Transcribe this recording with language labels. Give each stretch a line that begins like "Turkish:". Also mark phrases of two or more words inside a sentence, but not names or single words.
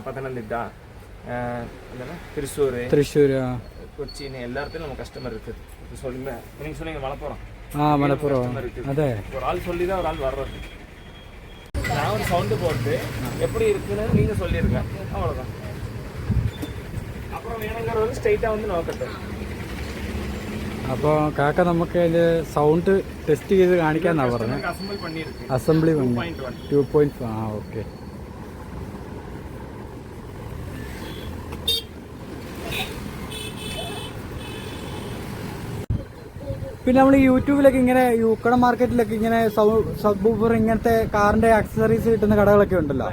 Tamil: பத்தனந்திட்டா, திருச்சூர், கொச்சின் எல்லா இடத்துலையும் நம்ம கஸ்டமர் இருக்குது. சொல்லுங்க, நீங்க சொன்னீங்க மலப்புறம் அதே ஒரு ஆள் சொல்லி தான் ஒரு ஆள் வர்றது. நான் ஒரு சவுண்டு போட்டு எப்படி இருக்குன்னு நீங்க சொல்லியிருங்க, அவ்வளோதான். அப்புறம் வேணுங்கிறவர் ஸ்ட்ரைட்டாக வந்து നോക്കട്ടെ.
Malayalam: അപ്പോൾ കാക്ക നമുക്ക് അതിൻ്റെ സൗണ്ട് ടെസ്റ്റ് ചെയ്ത് കാണിക്കാന്നാണ് പറഞ്ഞത്. അസംബ്ലി 2.1. ഓക്കെ. പിന്നെ നമ്മൾ യൂട്യൂബിലൊക്കെ ഇങ്ങനെ യൂക്കട മാർക്കറ്റിലൊക്കെ ഇങ്ങനെ സബ്വൂഫർ ഇങ്ങനത്തെ കാറിന്റെ ആക്സസറീസ് കിട്ടുന്ന കടകളൊക്കെ ഉണ്ടല്ലോ.